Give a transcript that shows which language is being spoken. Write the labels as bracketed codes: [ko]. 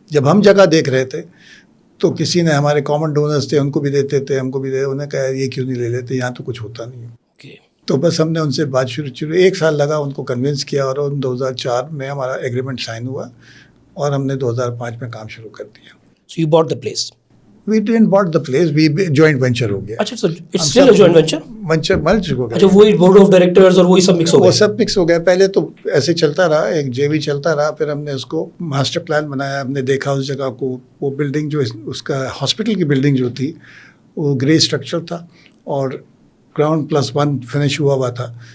[ur] جب ہم جگہ دیکھ رہے تھے تو کسی نے، ہمارے کامن ڈونرز تھے، ان کو بھی دیتے تھے، ہم کو بھی انہوں نے کہا یہ کیوں نہیں لے لیتے، یہاں تو کچھ ہوتا نہیں ہے. تو بس ہم نے ان سے بات شروع 1 سال لگا ان کو کنونس کیا، اور 2004 میں ہمارا ایگریمنٹ سائن ہوا اور ہم نے 2005 میں کام شروع کر دیا. [en] So you bought the place? We didn't bought the place, we joint venture [ur] ہو گیا. اچھا، [en] it's still a joint venture? [ur] مل چکا. اچھا، وہی بورڈ آف ڈائریکٹرز اور وہی سب مکس ہو گئے؟ وہ سب مکس ہو گیا. پہلے تو ایسے چلتا رہا، ایک JV چلتا رہا. پھر ہم نے اس کو ماسٹر پلان بنایا. ہم نے دیکھا اس جگہ کو، وہ بلڈنگ جو اس کا ہاسپٹل کی بلڈنگ جو تھی وہ گرے اسٹرکچر تھا اور گراؤنڈ +1 فنش ہوا تھا.